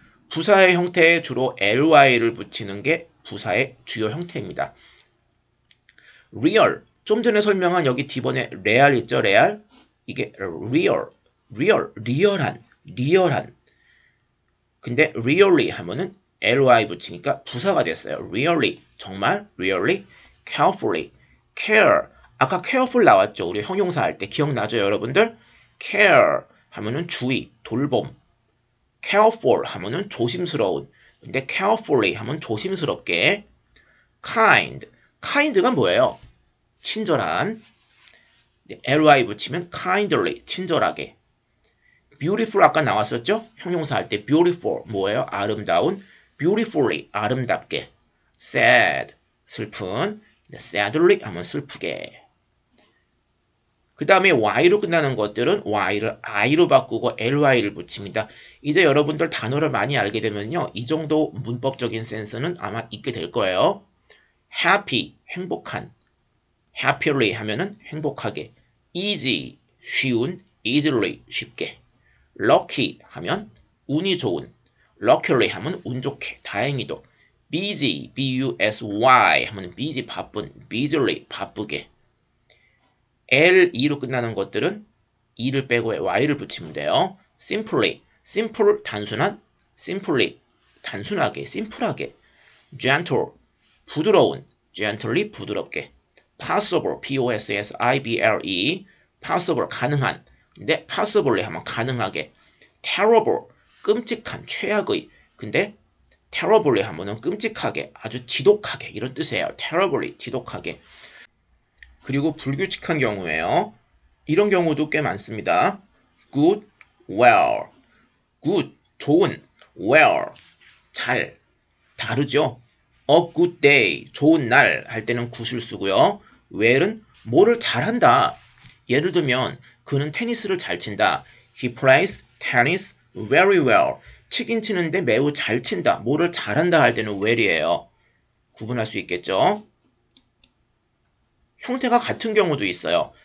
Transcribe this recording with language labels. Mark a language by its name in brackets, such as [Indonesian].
[Korean] 부사의 형태에 주로 ly를 붙이는 게 부사의 주요 형태입니다. real, 좀 전에 설명한 여기 D번에 real 있죠, real? 이게 리얼한. 근데 really 하면은 ly 붙이니까 부사가 됐어요. really, 정말, really, carefully, care. 아까 careful 나왔죠? 우리 형용사 할 때 기억나죠, 여러분들? care 하면은 주의, 돌봄. careful 하면은 조심스러운. 근데 carefully 하면 조심스럽게. kind가 뭐예요? 친절한. ly 붙이면 kindly, 친절하게. beautiful 아까 나왔었죠? 형용사 할 때 beautiful 뭐예요? 아름다운. beautifully, 아름답게. sad, 슬픈. sadly 하면 슬프게. 그 다음에 y로 끝나는 것들은 y를 i로 바꾸고 ly를 붙입니다. 이제 여러분들 단어를 많이 알게 되면요, 이 정도 문법적인 센스는 아마 있게 될 거예요. happy, 행복한. happily 하면은 행복하게. easy, 쉬운. easily, 쉽게. lucky 하면 운이 좋은. luckily 하면 운 좋게, 다행히도. busy, busy 하면 busy, 바쁜. busily, 바쁘게. L-E로 끝나는 것들은 E를 빼고 Y를 붙이면 돼요. simply, simple, 단순한. simply, 단순하게, 심플하게. gentle, 부드러운. gently, 부드럽게. possible, p-o-s-s-i-b-l-e, possible, 가능한. 근데 possibly 하면 가능하게. terrible, 끔찍한, 최악의. 근데 terribly 하면은 끔찍하게, 아주 지독하게 이런 뜻이에요. terribly, 지독하게. 그리고 불규칙한 경우에요. 이런 경우도 꽤 많습니다. good, well. good, 좋은, well, 잘. 다르죠? A good day, 좋은 날 할 때는 good을 쓰고요. well은 뭐를 잘한다. 예를 들면 그는 테니스를 잘 친다. [English] He plays tennis very well. [Korean] 치긴 치는데 매우 잘 친다. 뭐를 잘한다 할 때는 well이에요. 구분할 수 있겠죠? 형태가 같은 경우도 있어요.